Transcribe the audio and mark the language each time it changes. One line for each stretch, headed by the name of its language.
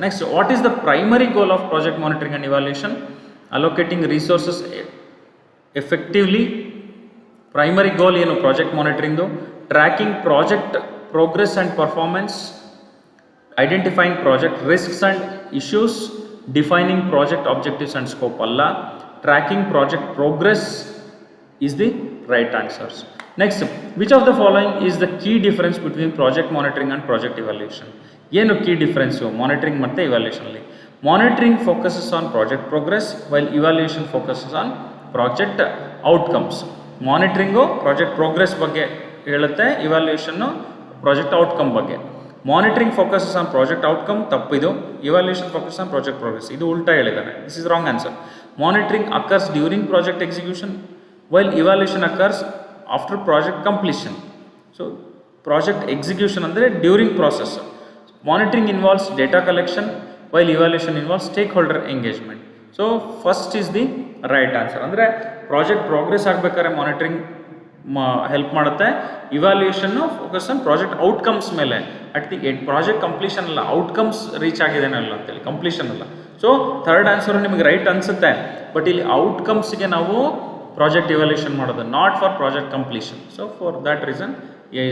English: Next, what is the primary goal of project monitoring and evaluation? Allocating resources effectively. Primary goal ಏನು project ಮಾನಿಟರಿಂಗ್ದು? Tracking project progress and performance, identifying project risks and issues, defining project objectives and scope ಅಲ್ಲ. Tracking project progress is the right answers. Next, which of the following is the key difference between project monitoring and project evaluation? ಏನು key difference monitoring ಮತ್ತು ಇವ್ಯಾಲ್ಯೂಷನಲ್ಲಿ? Monitoring focuses on project progress while evaluation focuses on project outcomes.
Kannada: Monitoring project progress ಬಗ್ಗೆ ಹೇಳುತ್ತೆ, ಇವ್ಯಾಲ್ಯೂಷನ್ನು project outcome ಬಗ್ಗೆ.
English: monitoring focuses on project outcome ತಪ್ಪಿದು, evaluation focus on project progress,
Kannada: ಇದು ಉಲ್ಟಾ ಹೇಳಿದ್ದಾರೆ.
English: This is wrong answer. Monitoring occurs during project execution while evaluation occurs after project completion. So project execution ಅಂದರೆ during process. Monitoring involves data collection while evaluation involves stakeholder engagement. So first is the right answer.
Kannada: ಅಂದರೆ project progress ಆಗಬೇಕಾದ್ರೆ monitoring help ಮಾಡುತ್ತೆ, ಇವ್ಯಾಲ್ಯೂಯೇಷನ್ನು focus on project outcomes ಮೇಲೆ. At the project completion ಅಲ್ಲ, outcomes reach ಆಗಿದೆನಲ್ಲ ಅಂತೇಳಿ, completion ಅಲ್ಲ. So third answer ನಿಮಗೆ right ಅನಿಸುತ್ತೆ, but ಇಲ್ಲಿ ಔಟ್ಕಮ್ಸ್ಗೆ ನಾವು ಪ್ರಾಜೆಕ್ಟ್ ಇವ್ಯಾಲ್ಯೂಷನ್ ಮಾಡೋದು,
English: Not for project completion. So for that reason a